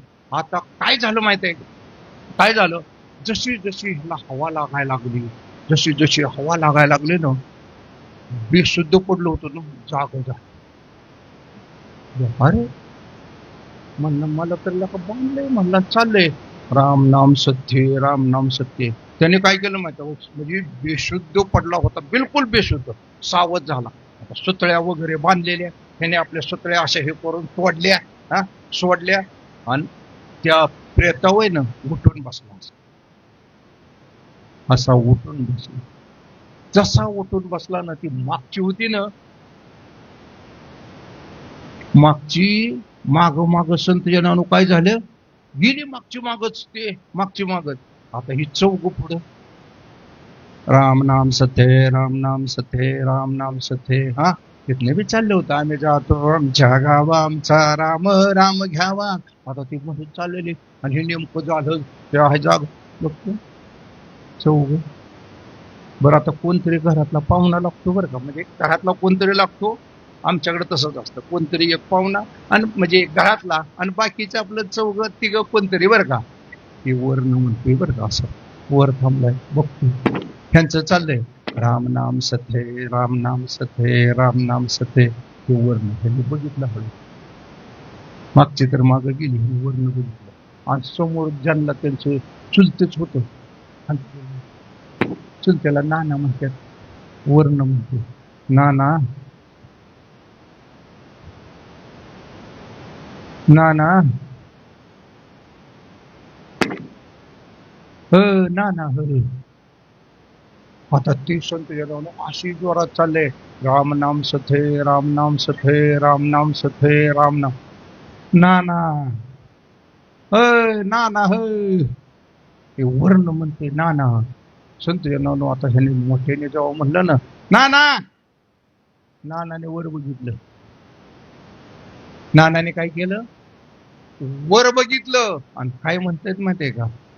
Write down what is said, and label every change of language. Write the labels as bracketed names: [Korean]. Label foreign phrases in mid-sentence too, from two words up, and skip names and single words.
[Marathi] आता काय झालं माहित आहे? काय झालं? जशी जशी ह्याला हवा लागायला लागली, जशी जशी हवा लागायला लागली ना, बेशुद्ध पडलो होतो ना, जाग. अरे म्हणलं, मला तर लका बांधलंय. म्हणलं चाललंय राम नाम सत्य, राम नाम सत्य. त्याने काय केलं माहिती? म्हणजे बेशुद्ध पडला होता, बिलकुल बेशुद्ध. सावध झाला. आता सुतळ्या वगैरे बांधलेल्या, त्याने आपल्या सुतळ्या अशा हे करून तोडल्या, हा, सोडल्या, आणि त्या प्रेतावय ना उठून बसला. असा उठून बसला. जसा उठून बसला ना, ती मागची होती ना, मागची माग संत जनानु काय झालं? गेली मागची मागच. ते मागची मागच. आता ही चौघ पुढं, राम नाम सत्य, राम नाम सत्य, राम नाम सत्य. हा, तिथले बी चालले होतं, आम्ही जातो आमच्या गावा, आमचा राम राम घ्यावा. आता ती म्हणून चाललेली, आणि हे नेमकं झालं त्या आहे जाग बघतो चौघ. बरं, आता कोणतरी घरातला पाहुणा लागतो बरं का, म्हणजे घरातला कोणतरी लागतो. आमच्याकडे तसंच असतं, कोणतरी एक पाहुणा, आणि म्हणजे घरातला, आणि बाकीचं आपलं चौघ तिघ कोणतरी बरं का. ते वर न म्हणतोय बरं का, असं वर थांबलाय बघतो. ह्यांचं चाललंय राम नाम सत्य, राम नाम सत्य, राम नाम सत्य. ते वर्ण त्यांनी बघितलं हळू. मागचे तर मागं गेली, वर्ण बघितलं, आणि समोर ज्यांना त्यांचं चुलतेच होतं, आणि चुलत्याला नाना म्हणतात. वर्ण म्हणतो नाना, नाना, नाना. आता ते संत जनावर अशी जोरात चालले, राम नाम सत्य, राम नाम सत्य, राम नाम सत्य, राम नाम. नाना, नाना, हे वर्ण म्हणते नाना. संत जनावर आता ह्याने मोठ्याने जेव्हा म्हणलं ना नाना, नानाने वर बघितलं. नानाने काय केलं? वर बघितलं, आणि काय म्हणतात माहितीये का?